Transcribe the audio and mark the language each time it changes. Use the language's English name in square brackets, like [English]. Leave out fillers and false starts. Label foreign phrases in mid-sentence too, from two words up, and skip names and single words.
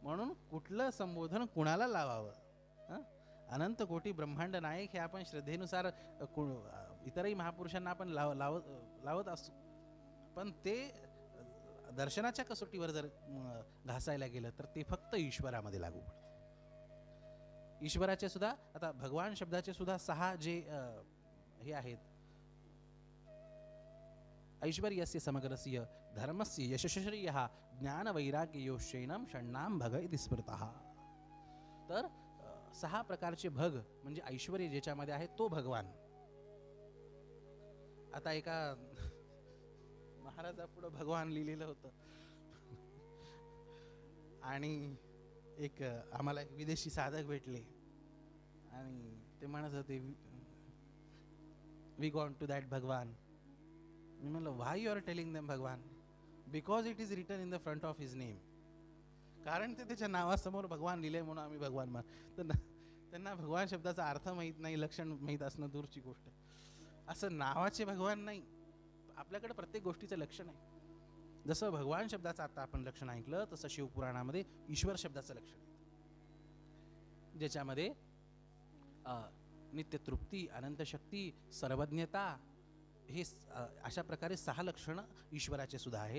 [Marathi] म्हणून कुठलं संबोधन कुणाला लावावं, अनंत कोटी ब्रह्मांड नायक हे आपण श्रद्धेनुसार इतरही महापुरुषांना आपण लावत असतो, पण ते दर्शनाच्या कसोटीवर जर घासायला गेलं तर ते फक्त ईश्वरामध्ये लागू पडतं. ईश्वराचे सुद्धा, आता भगवान शब्दाचे सुद्धा 6 जे हे आहेत, [Sanskrit] ऐश्वर्यस्य समग्रस्य धर्मस्य यशश्रियः ज्ञान वैराग्य योश्चैनम षण्णाम भग इति स्मृतः. [Marathi] तर 6 प्रकारचे भग म्हणजे ऐश्वर्य ज्याच्यामध्ये आहे तो भगवान. आता एका महाराजापुढं भगवान लिहिलेलं होतं आणि एक आम्हाला एक विदेशी साधक भेटले आणि ते म्हणत होते, [English] We gone to that [Marathi] भगवान. मी म्हणलं, [English] Why you are telling them Bhagwan? Because it is written in the front of his name. [Marathi] कारण ते त्याच्या नावासमोर भगवान लिहिले म्हणून आम्ही भगवान मान. तर त्यांना भगवान शब्दाचा अर्थ माहीत नाही, लक्षण माहीत असणं दूरची गोष्ट. असं नावाचे भगवान नाही, आपल्याकडे प्रत्येक गोष्टीचं लक्षण आहे. जसं भगवान शब्दाचं आता आपण लक्षण ऐकलं, तसं शिवपुराणामध्ये ईश्वर शब्दाचं लक्षण आहे, ज्याच्यामध्ये नित्य तृप्ती, अनंत शक्ती, सर्वज्ञता, हे अशा प्रकारे 6 लक्षणं ईश्वराचे सुद्धा आहेत.